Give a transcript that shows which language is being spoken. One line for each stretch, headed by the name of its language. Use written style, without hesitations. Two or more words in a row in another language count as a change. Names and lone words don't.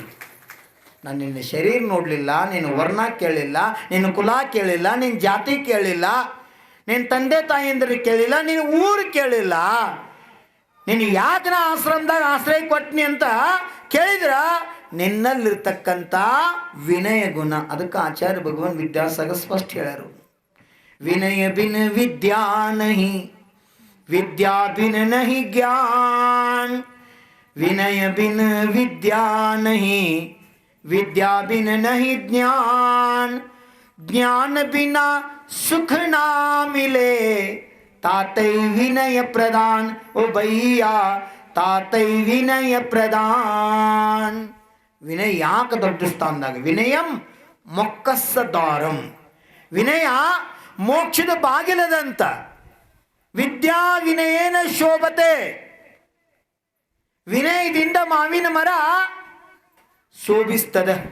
Kannada: ನಾನು ನಿನ್ನ ಶರೀರ ನೋಡಲಿಲ್ಲ, ನಿನ್ನ ವರ್ಣ ಕೇಳಿಲ್ಲ, ನಿನ್ನ ಕುಲ ಕೇಳಿಲ್ಲ, ನಿನ್ನ ಜಾತಿ ಕೇಳಿಲ್ಲ, ನಿನ್ನ ತಂದೆ ತಾಯಿಯಂದ್ರೆ ಕೇಳಿಲ್ಲ, ನಿನ್ನ ಊರು ಕೇಳಿಲ್ಲ. ನೀನು ಯಾಕೆ ನಾ ಆಶ್ರಮದಾಗ ಆಶ್ರಯ ಕೊಟ್ಟನಿ ಅಂತ ಕೇಳಿದ್ರ ನಿನ್ನಲ್ಲಿರ್ತಕ್ಕಂಥ ವಿನಯ ಗುಣ. ಅದಕ್ಕೆ ಆಚಾರ್ಯ ಭಗವಾನ್ ವಿದ್ಯಾಸಾಗರ್ ಸ್ಪಷ್ಟ ಹೇಳ್ಯಾರು,
Hindi: विनय बिन विद्या नहीं, विद्या बिन नहीं ज्ञान, विनय बिन विद्या नहीं, विद्या बिन नहीं ज्ञान, ज्ञान बिना सुख ना मिले, तातै विनय प्रदान. ओ भैया तातै विनय प्रदान.
Kannada: विनय ಯಾಕೆ ದೊಡ್ಡ ಸ್ಥಾನದಾಗ?
Prakrit languages: ವಿನಯಂ ಮೊಕ್ಕಸ್ಸ ದ್ವಾರಂ.
Kannada: ವಿನಯ ಮೋಕ್ಷದ ಬಾಗಿಲದಂತ.
Sanskrit: ವಿದ್ಯಾ ವಿನಯೇನ ಶೋಭತೆ.
Kannada: ವಿನಯದಿಂದ ಮಾವಿನ ಮರ ಶೋಭಿಸ್ತದ.